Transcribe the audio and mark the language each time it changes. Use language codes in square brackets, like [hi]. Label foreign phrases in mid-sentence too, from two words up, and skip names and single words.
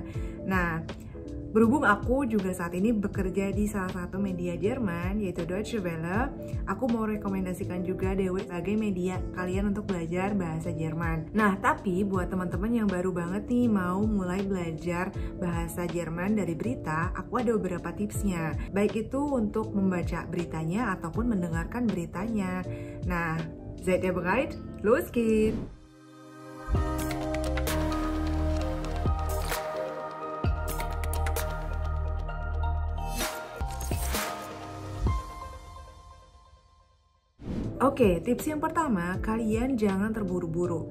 [id] Nah, berhubung aku juga saat ini bekerja di salah satu media Jerman, yaitu Deutsche Welle, aku mau rekomendasikan juga DW sebagai media kalian untuk belajar bahasa Jerman. Nah, tapi buat teman-teman yang baru banget nih mau mulai belajar bahasa Jerman dari berita, aku ada beberapa tipsnya. Baik itu untuk membaca beritanya ataupun mendengarkan beritanya. Nah, [de] seid ihr bereit? Los geht's! [id] Oke, tips yang pertama, kalian jangan terburu-buru.